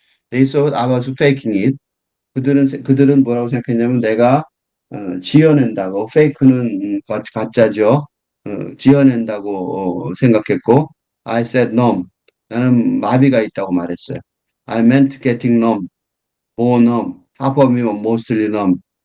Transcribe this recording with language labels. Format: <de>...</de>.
<en>They thought I was faking it.</en> <ko>그들은 뭐라고 생각했냐면 내가 지어낸다고 fake는 가짜죠. 지어낸다고 생각했고</ko> <en>I said numb.</en> <ko>나는 마비가 있다고 말했어요.</ko> <en>I meant getting numb, more numb, half of me was mostly numb.</en>